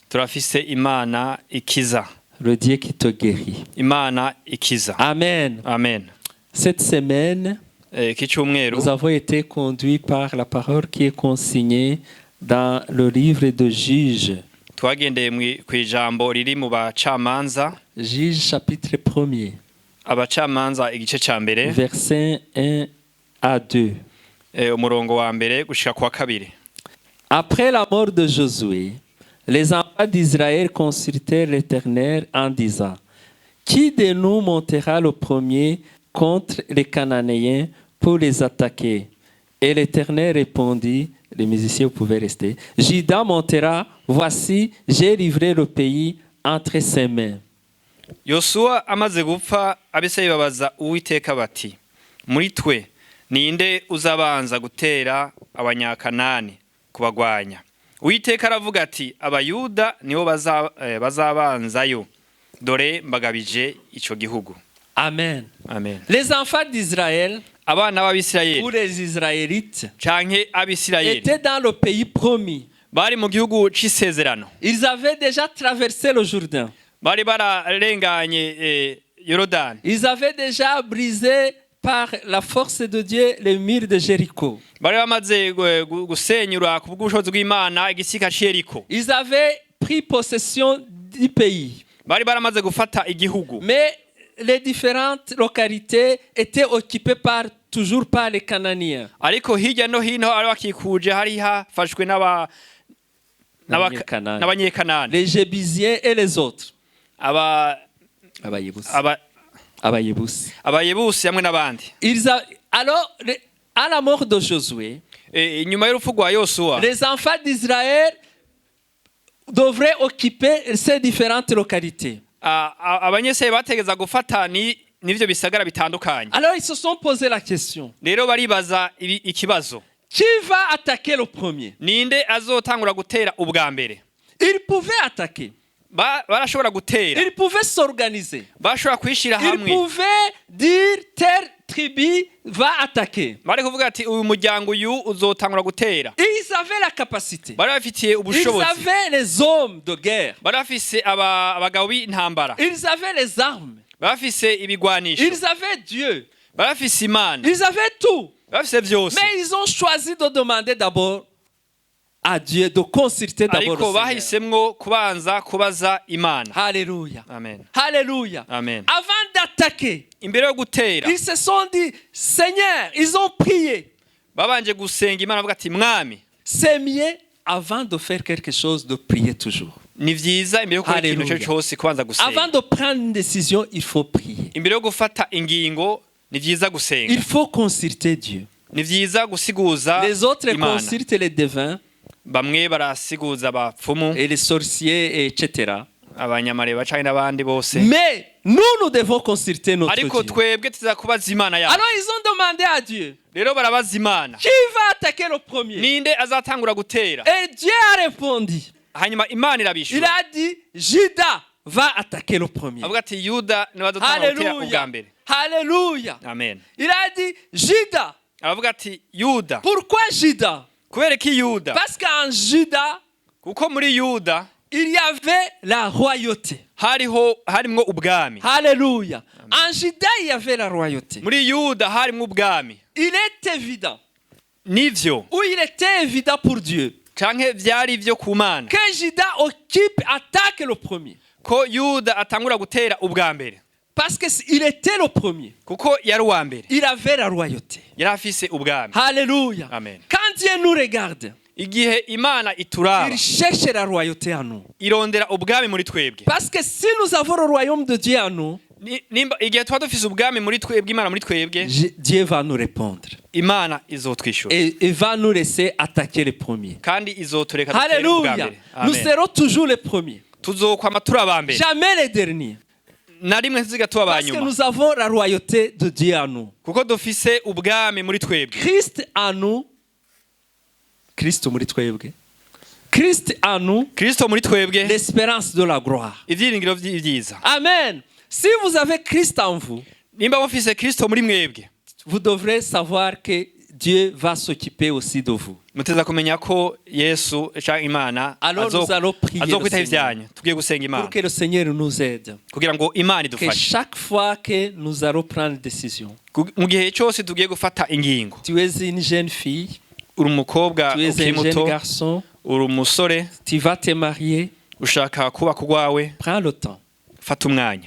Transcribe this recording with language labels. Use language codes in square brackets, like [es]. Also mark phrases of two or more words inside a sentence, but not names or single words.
[fr] Le Dieu qui te guérit. Amen. Amen. Cette semaine, nous avons été conduits par la parole qui est consignée dans le livre de Juges. Juges Juges chapitre 1er. [rn] abacamanza igice ca mbere [fr] verset 1 à 2. [rn] umurongo wa mbere gushika kwa kabiri. [fr] Après la mort de Josué, les enfants d'Israël consultèrent l'Éternel en disant: Qui de nous montera le premier contre les Cananéens pour les attaquer? Et l'Éternel répondit, les musiciens pouvaient rester, Juda montera, voici, j'ai livré le pays entre ses mains. [rn] Yosuwa amaze gupfa Abisirayeli babaza Uwiteka bati: muri twe ninde uzabanza gutera abanyakanani kubagwanya? Uwiteka aravuga ati: abayuda nibo bazabanzayo, dore mbagabije ico gihugu. [fr] Amen. Amen. Les enfants d'Israël, [rn] Abana b'Abisirayeli [fr] ou les Israélites, [rn] canke Abisirayeli [fr] étaient dans le pays promis. [rn] bari mu gihugu c'isezerano. [fr] Ils avaient déjà traversé le Jourdain. [rn] Bari bararenganye Yorodani. [fr] Ils avaient déjà brisé par la force de Dieu les murs de Jéricho. [rn] Bari bamaze gusenyura ku bw'ubushobozi bw'Imana igisika c'Yeriko. [fr] Ils avaient pris possession du pays. [rn] Bari baramaze gufata igihugu. [fr] Mais les différentes localités étaient occupées toujours par les Cananéens. [rn] Ariko hirya no hino ari bakikuje hari hafashwe n'abanyekanani. [fr] Les Jébusiens et les autres. [rn] Abayebusi hamwe n'abandi. [fr] Alors, à la mort de Josué, [rn] inyuma y'urupfu rwa Yosuwa, [fr] les enfants d'Israël devraient occuper ces différentes localités. [rn] abanyeseye bategeza gufata n'ivyo bisagara bitandukanye. [fr] Alors ils se sont posé la question. [rn] Rero baribaza ikibazo. [fr] Qui va attaquer le premier? [rn] Ninde azotangura gutera ubwa mbere? [fr] Ils pouvaient attaquer. [rn] Barashobora gutera. [fr] Ils pouvaient s'organiser. [rn] Bashobora kwishira hamwe. [fr] Ils pouvaient dire telle tribu va attaquer. [rn] Bari kuvuga ati uyu muryango uyu uzotangura gutera. [fr] Ils avaient la capacité. [rn] Bari bafitiye ubushobozi. [fr] Ils avaient les hommes de guerre. [rn] Bari bafise abagabo b'intambara. [fr] Ils avaient les armes. [rn] Bari bafise ibigwanisho. [fr] Ils avaient Dieu. [rn] Bari bafise Imana. [fr] Ils avaient tout. [rn] Bari bafise byose. [fr] Mais ils ont choisi de demander d'abord à Dieu, de consulter d'abord [rn] Ariko [fr] le Seigneur. [rn] bahisemwo kubanza kubaza Imana. [fr] Alléluia. Amen. Alléluia. Amen. Avant d'attaquer, [rn] Imbere yo gutera, [fr] ils se sont dit, Seigneur, ils ont prié. [rn] babanje gusenga Imana bavuga ati mwami. [fr] C'est mieux avant de faire quelque chose de prier toujours. [rn] Ni vyiza imbere yo gukora ikintu cyo cyose kubanza gusenga. [fr] Avant de prendre une décision, il faut prier. [rn] Imbere yo gufata ingingo ni vyiza gusenga. [fr] Il faut consulter Dieu. [rn] Ni vyiza gusiguza [fr] Les autres [rn] Imana. [fr] consultent les devins [rn] Bamwe barasiguza abapfumu, [fr] et les sorciers, etc. [rn] abanyamareba canke n'abandi bose. [fr] Mais nous devons consulter notre [rn] Ariko [fr] Dieu. [rn] twebwe tuza kubaza Imana yacu. [fr] Alors ils ont demandé à Dieu, [rn] Rero barabaza Imana. [fr] qui va attaquer le premier? [rn] Ninde azatangura gutera? [fr] Et Dieu a répondu. [rn] Hanyuma Imana [fr] Il [rn] irabishura. [fr] a dit, Judas va attaquer le premier. [rn] Avuga ati Yuda niwe azotangura gutera ubwa [fr] Alléluia. [rn] mbere. [fr] Alléluia. Amen. Il a dit, Judas. [rn] Aravuga ati Yuda. [fr] Pourquoi Judas? [rn] Kubera ki Yuda? [fr] Parce qu'en Judas, [rn] Kuko muri Yuda [fr] il y avait la royauté. [rn] harimwo ubwami. [fr] Alléluia. En Judas, il y avait la royauté. [rn] Muri Yuda harimwo ubwami. [fr] Il est évident, [rn] Nivyo [fr] ou il était évident pour Dieu, [rn] canke vyari ivyo ku Mana [fr] que Judas attaque le premier. [rn] ko Yuda atangura gutera ubwa mbere. [fr] Parce qu'il était le premier. [rn] Kuko yari uwa mbere. [fr] Il avait la royauté. [rn] Yari afise ubwami. [fr] Alléluia. Amen. Quand Dieu nous regarde, [rn] Igihe Imana ituraba, [fr] il cherche la royauté en nous. [rn] irondera ubwami muri twebwe. [fr] Parce que si nous avons le royaume de Dieu en nous, [rn] Nimba igihe tuba dufise ubwami muri twebwe, Imana muri twebwe, [fr] Dieu va nous répondre. [rn] Imana izotwishura. [fr] Et va nous laisser attaquer les premiers. [rn] Kandi izotureka dutere ubwa [fr] Alléluia. [rn] mbere. [fr] Nous Amen. serons toujours les premiers. [rn] Tuzokwama turi aba mbere. [fr] Jamais les derniers. [rn] Na rimwe ntiziga tuba [fr] Parce que [rn] abanyuma. [fr] nous avons la royauté de Dieu en nous. [rn] Kuko dufise ubwami muri twebwe. [fr] Christ en nous. [rn] Christ muri twebwe. [fr] Christ en nous. [rn] Kristo muri twebwe, [fr] L'espérance de la gloire. [rn] ivyiringiro vyiza. [fr] Amen. Si vous avez Christ en vous, [rn] Nimba mufise Kristo muri mwebwe, [fr] vous devrez savoir que Dieu va s'occuper aussi de vous. [rn] muteza kumenya ko Yesu canke Imana [fr] Alors nous allons prier le [rn] azokwitaho [fr] Seigneur. [rn] ivyanyu. Tugiye gusenga Imana [fr] Pour que le Seigneur nous aide. [rn] kugira ngo Imana [fr] Que [rn] idufashe. [fr] chaque fois que nous allons prendre une décision, [rn] Mu gihe cyose tugiye gufata ingingo, [fr] tu es une jeune fille, [rn] uri umukobwa [fr] tu es [rn] ukiri [fr] un [rn] muto, [fr] jeune garçon, [rn] uri umusore [fr] tu vas te marier, [rn] ushaka kubaka urwawe, [fr] prends le temps. [rn] fata umwanya